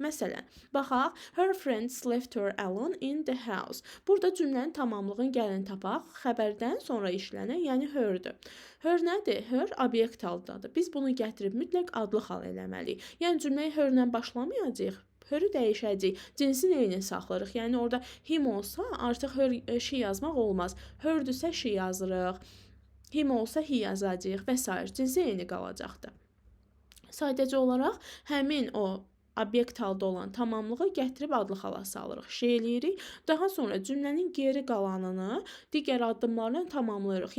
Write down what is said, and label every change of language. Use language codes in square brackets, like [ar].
[az] Məsələn, baxaq, [en] her friends left her alone in the house. [az] Burada cümlənin tamamlığını gəlin tapaq, xəbərdən sonra işlənən, yəni her-dür. Her nədir? Her obyekt haldadır. Biz bunu gətirib mütləq adlı hal eləməliyik. Yəni cümləyi her-lə başlamayacağıq. Her-ü dəyişəcəyik. Cinsin eyni saxlarıq. Yəni orada him olsa artıq her she yazmaq olmaz. Her-dürsə she yazırıq. Him olsa he yazacağıq və s. Cinsi eyni qalacaqdır. Sadəcə olaraq həmin o obyekt halda olan tamamlığı gətirib adlı hala salırıq, şey eləyirik. Daha sonra cümlənin geri qalanını digər addımlarla tamamlayırıq.